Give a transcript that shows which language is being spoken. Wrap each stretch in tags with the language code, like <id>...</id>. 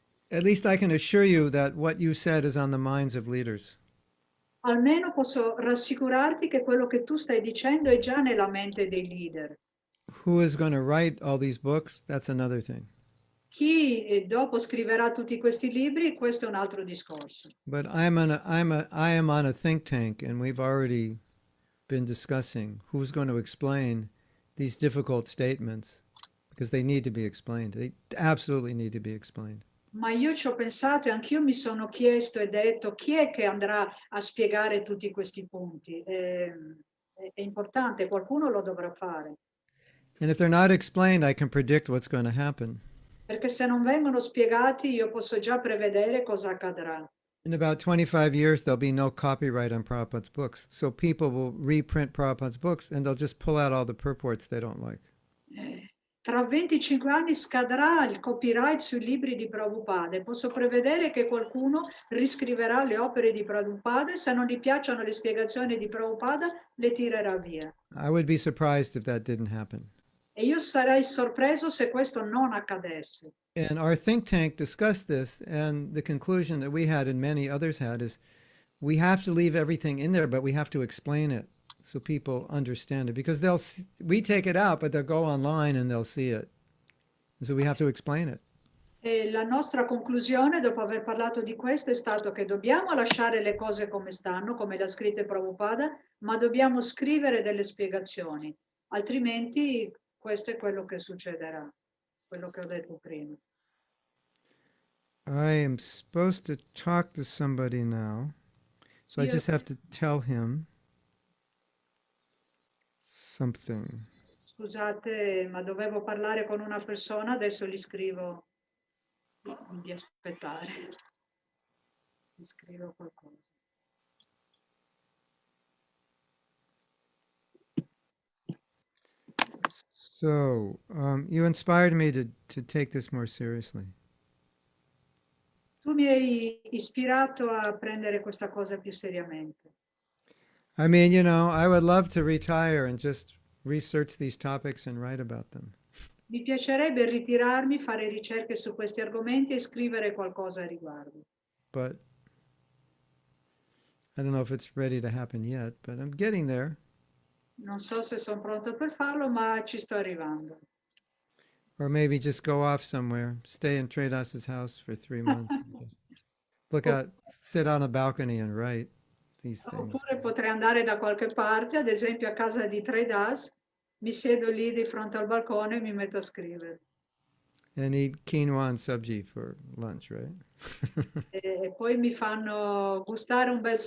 <en>At least I can assure you that what you said is on the minds of leaders.</en> <it>Almeno posso rassicurarti che quello che tu stai dicendo è già nella mente dei leader.</it> <en>Who is going to write all these books? That's another thing.</en> <it>Chi dopo scriverà tutti questi libri, questo è un altro discorso.</it> <en>But I am on a think tank, and we've already been discussing who's going to explain these difficult statements, because they need to be explained. They absolutely need to be explained.</en> <it>Ma io ci ho pensato e anch'io mi sono chiesto e detto chi è che andrà a spiegare tutti questi punti. È importante, qualcuno lo dovrà fare.</it> <en>And if they're not explained, I can predict what's going to happen.</en> <it>Perché se non vengono spiegati io posso già prevedere cosa accadrà.</it> <en>In about 25 years, there'll be no copyright on Prabhupada's books. So people will reprint Prabhupada's books and they'll just pull out all the purports they don't like.</en> <it>Tra 25 anni scadrà il copyright sui libri di Prabhupada e posso prevedere che qualcuno riscriverà le opere di Prabhupada e se non gli piacciono le spiegazioni di Prabhupada le tirerà via.</it> <en>I would be surprised if that didn't happen.</en> <it>E io sarei sorpreso se questo non accadesse.</it> <en>And our think tank discussed this, and the conclusion that we had and many others had is we have to leave everything in there, but we have to explain it so people understand it. Because we take it out, but they'll go online and they'll see it. And so we have to explain it.</en> <it>E la nostra conclusione, dopo aver parlato di questo, è stato che dobbiamo lasciare le cose come stanno, come le ha scritte Prabhupada, ma dobbiamo scrivere delle spiegazioni. Altrimenti questo è quello che succederà, quello che ho detto prima.</it> <en>I am supposed to talk to somebody now, so I just have to tell him something.</en> <it>Scusate, ma dovevo parlare con una persona, adesso gli scrivo di aspettare. Gli scrivo qualcosa.</it> <en>So, you inspired me to take this more seriously.</en> <it>Tu mi hai ispirato a prendere questa cosa più seriamente.</it> <en>I mean, you know, I would love to retire and just research these topics and write about them.</en> <it>Mi piacerebbe ritirarmi, fare ricerche su questi argomenti e scrivere qualcosa a riguardo.</it> <en>But I don't know if it's ready to happen yet, but I'm getting there.</en> <it>Non so se sono pronto per farlo, ma ci sto arrivando.</it> <en>Or maybe just go off somewhere, stay in Tradas's house for 3 months. And just look out, sit on a balcony and write these things.</en> <it>Oppure potrei andare da qualche parte, ad esempio a casa di Tradas, mi siedo lì di fronte al balcone e mi metto a scrivere.</it> <en>And eat quinoa and sabji for lunch, right?</en> <it>E poi mi fanno gustare un bel</it>